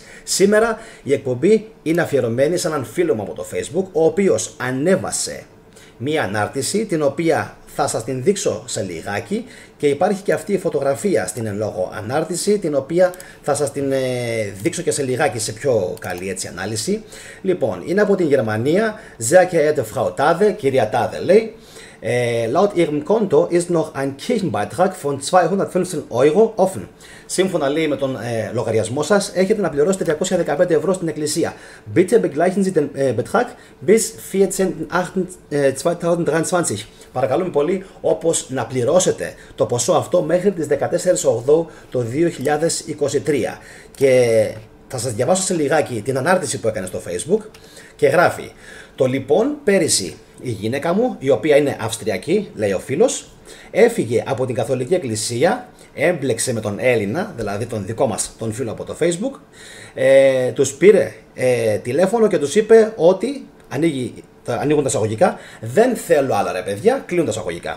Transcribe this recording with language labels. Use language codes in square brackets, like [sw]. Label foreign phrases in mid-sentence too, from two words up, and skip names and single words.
[el] Σήμερα η εκπομπή είναι αφιερωμένη σε έναν φίλο μου από το Facebook, ο οποίος ανέβασε μία ανάρτηση την οποία θα σας την δείξω σε λιγάκι και υπάρχει και αυτή η φωτογραφία στην εν λόγω ανάρτηση την οποία θα σας την δείξω και σε λιγάκι σε πιο καλή έτσι ανάλυση. Λοιπόν, είναι από την Γερμανία, [de] sehr geehrte Frau Tade, [el] κυρία Τάδε λέει, [de] laut Ihrem Konto ist noch ein Kirchenbeitrag von 215 Euro offen. [el] Σύμφωνα λέει με τον λογαριασμό σας έχετε να πληρώσετε 215 ευρώ στην εκκλησία. [de] Bitte begleichen Sie den Betrag bis 14.08.2023. [el] Παρακαλούμε πολύ όπως να πληρώσετε το ποσό αυτό μέχρι τις 14.08 το 2023. Και θα σας διαβάσω σε λιγάκι την ανάρτηση που έκανε στο Facebook και γράφει: το λοιπόν πέρυσι η γυναίκα μου, η οποία είναι Αυστριακή, λέει ο φίλος, έφυγε από την Καθολική Εκκλησία, έμπλεξε με τον Έλληνα, δηλαδή τον δικό μας τον φίλο από το Facebook, τους πήρε τηλέφωνο και τους είπε ότι ανοίγουν τα εισαγωγικά, δεν θέλω άλλα ρε παιδιά, κλείνουν τα εισαγωγικά.